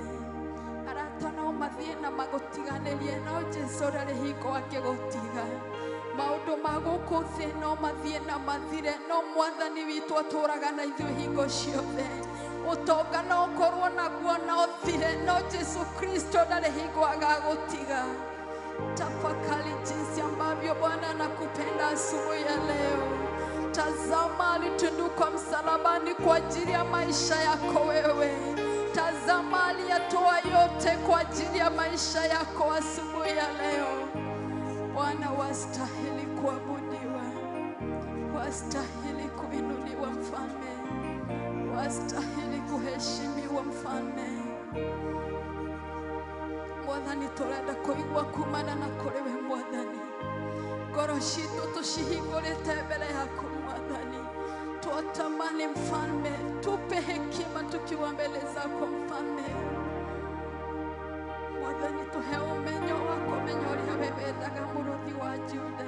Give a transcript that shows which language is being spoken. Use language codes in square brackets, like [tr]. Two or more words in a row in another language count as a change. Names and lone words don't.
[ki] Arata no mathiĩ na magũtiganĩrie, no Jesu ndarĩ hingo angĩgũtiga. Maũndũ ma gũkũ thĩ no mathiĩ na mathire, no Mwathani witũ atũũraga na ithuĩ hingo ciothe. Ũtonga no ũkorwo naguo na ũthire, no Jesu Kristo ndarĩ hingo agagũtiga. [sw] Tafakari jinsi ambavyo Bwana anakupenda asubuhi ya leo. Tazama alitundikwa msalabani kwa ajili ya maisha yako wewe. Tazama aliyatoa yote kwa ajili ya maisha yako asubuhi ya leo. Bwana, wastahili kuabudiwa. Wastahili kuinuliwa Mfalme. Wastahili kuheshimiwa Mfalme. [ki] Mwathani, tũrenda kũigua kumana na kũrĩ we Mwathani. Ngoro citũ tũcihingũrĩte mbere yaku Mwathani. [sw] Twatamani Mfalme, tupe hekima tukiwa mbele zako Mfalme. [ki] Mwathani, tuhe umenyo wa kũmenya ũrĩa we wendaga mũrũthi wa Juda.